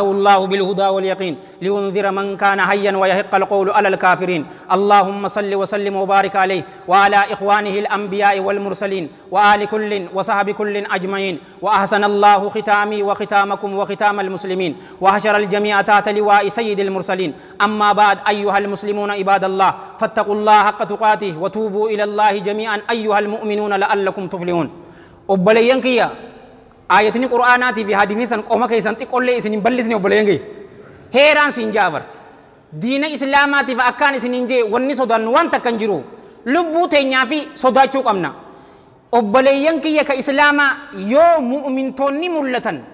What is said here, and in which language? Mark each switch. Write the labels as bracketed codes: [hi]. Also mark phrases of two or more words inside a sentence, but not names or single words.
[ar] الله بالهدى واليقين لينذر من كان حيا ويحق القول على الكافرين اللهم صل وسلم وبارك عليه وعلى إخوانه الأنبياء والمرسلين وآل كل وصحب كل أجمعين وأحسن الله ختامي وختامكم وختام المسلمين وحشر الجميع تحت لواء سيد المرسلين أما بعد أيها المسلمون عباد الله فاتقوا الله حق تقاته وتوبوا إلى الله جميعا أيها المؤمنون لعلكم تفلحون [om] obboleeyyan kiyya aayatni qur'aanaati fi hadiisni san qoma keessan xiqqollee isinin bal'isne obboleeyyan kiyya heeraan sin jaabar diina islaamaatiif akkaan isinin jee wanni sodaannu waan takkan jiru lubbuu teenyaa fi sodaachuu qabna obboleeyyan kiyya ka islaamaa yoo mu'mintoonni mul'atan